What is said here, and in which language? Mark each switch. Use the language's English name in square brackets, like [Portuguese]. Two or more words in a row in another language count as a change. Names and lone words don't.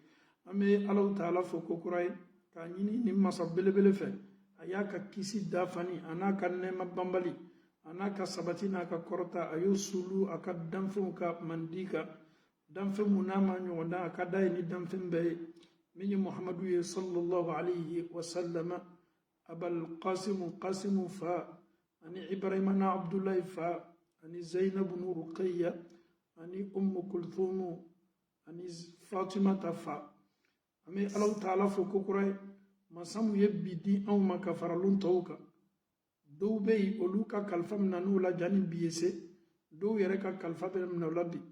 [Bambara] An bɛ Alahu Taala fo ko kura ye, k'a ɲini nin masa belebele fɛ, a y'a ka kisi dafani, a n'a ka nɛɛma banbali, a n'a ka sabati n'a ka kɔrɔta, a y'o sulu a ka danfɛnw ka mandi kan, danfɛn mun n'a ma ɲɔgɔn dan, a ka da ye ni danfɛn bɛɛ ye, min ye Muhamadu ye [Arabic] صلى الله عليه وسلم. [Bambara] Abal Qasim fa, ani Ibrahima na Abdullahi fa, ani Zainab nu Ruqayya, ani Kulthum, ani Fatima ta fa. Ami Alahu Taala fo ko kura ye, masa mun ye bi di anw ma ka faralun tɔw kan. Dɔw bɛ yen olu ka kalifa minɛ n'u la janni bi ye se, dɔw yɛrɛ ka kalifa bɛ minɛ u la bi.